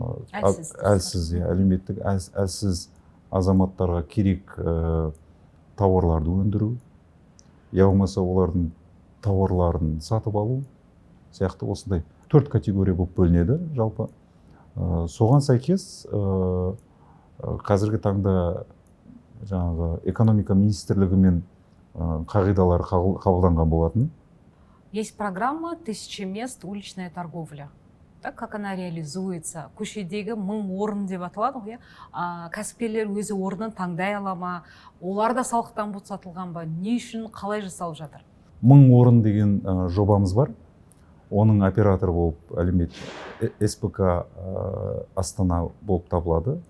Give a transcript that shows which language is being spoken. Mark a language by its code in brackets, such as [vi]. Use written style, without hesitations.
[kk] Әлсіз, әлеуметтік әлсіз азаматтарға керек тауарларды өндіру, я болмаса олардың тауарларын сатып алу сияқты осындай 4 категория болып бөлінеді жалпы. Соған сәйкес қазіргі таңда жаңағы экономика министрлігімен қағидалар қабылданған болатын. [ru] Есть программа «1000 мест уличная торговля». Так как она реализуется? [kk] Көшедегі 1000 орын деп аталады ғой. Кәсіпкерлер өзі орнын таңдай ала ма? Олар да салықтан босатылған ба? Не үшін, қалай жасалып жатыр? 1000 орын деген жобамыз бар. Оның операторы болып әлеумет СПК Астана болып табылады.